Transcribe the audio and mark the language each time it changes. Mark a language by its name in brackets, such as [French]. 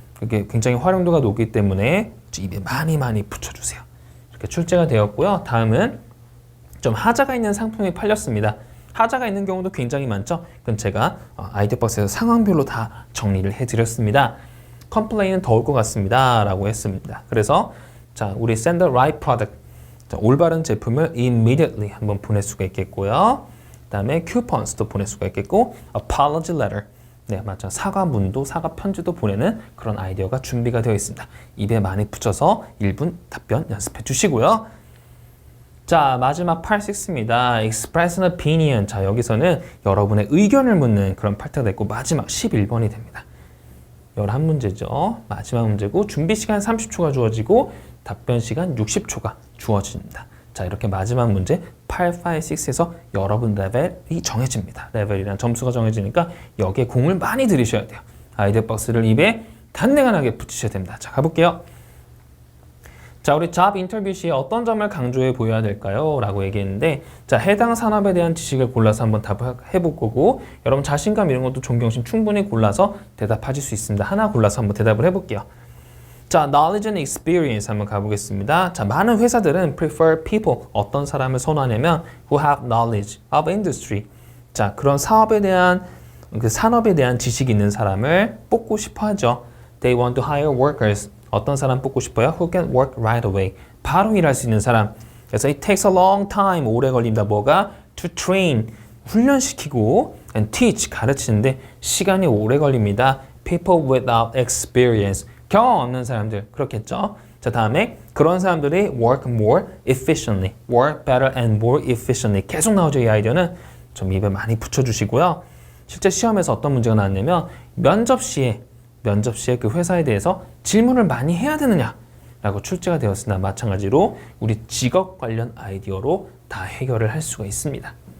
[Korean] 그게 굉장히 활용도가 높기 때문에 입에 많이 붙여주세요. 이렇게 출제가 되었고요. 다음은 좀 하자가 있는 상품이 팔렸습니다. 하자가 있는 경우도 굉장히 많죠. 그럼 제가 아이디어 박스에서 상황별로 다 정리를 해드렸습니다. 컴플레인은 더 올 것 같습니다. 라고 했습니다. 그래서 자, 우리 [English] send the right product. [Korean] 자, 올바른 제품을 immediately 한번 보낼 수가 있겠고요. 그 다음에 coupons도 보낼 수가 있겠고 apology letter. 네, 맞죠. 사과문도 사과 편지도 보내는 그런 아이디어가 준비가 되어 있습니다. 입에 많이 붙여서 1분 답변 연습해 주시고요. 자, 마지막 86입니다. [English] express an opinion. [Korean] 자, 여기서는 여러분의 의견을 묻는 그런 파트가 됐고 마지막 11번이 됩니다. 11문제죠. 마지막 문제고 준비 시간 30초가 주어지고 답변 시간 60초가 주어집니다. 자, 이렇게 마지막 문제 856에서 여러분 레벨이 정해집니다. 레벨이란 점수가 정해지니까 여기에 공을 많이 들이셔야 돼요. 아이디어 박스를 입에 단내간하게 붙이셔야 됩니다. 자, 가볼게요. 자, 우리 잡 인터뷰 시에 어떤 점을 강조해 보여야 될까요? 라고 얘기했는데 자, 해당 산업에 대한 지식을 골라서 한번 답해볼 거고 여러분 자신감 이런 것도 존경심 충분히 골라서 대답하실 수 있습니다. 하나 골라서 한번 대답을 해볼게요. 자, [English] knowledge and experience [Korean] 한번 가보겠습니다. 자, 많은 회사들은 [English] prefer people, [Korean] 어떤 사람을 선호하냐면 [English] who have knowledge of industry. [Korean] 자, 그런 사업에 대한, 그 산업에 대한 지식이 있는 사람을 뽑고 싶어 하죠. [English] They want to hire workers. [Korean] 어떤 사람 뽑고 싶어요? [English] Who can work right away. [Korean] 바로 일할 수 있는 사람. 그래서 [English] it takes a long time, [Korean] 오래 걸린다. 뭐가? [English] To train, [Korean] 훈련시키고 [English] and teach [Korean] 가르치는데 시간이 오래 걸립니다. [English] People without experience [Korean] 경험 없는 사람들 그렇겠죠. 자 다음에 그런 사람들이 [English] work more efficiently, work better and more efficiently [Korean] 계속 나오죠. 이 아이디어는 좀 입에 많이 붙여주시고요. 실제 시험에서 어떤 문제가 나왔냐면 면접 시에 그 회사에 대해서 질문을 많이 해야 되느냐라고 출제가 되었으나 마찬가지로 우리 직업 관련 아이디어로 다 해결을 할 수가 있습니다.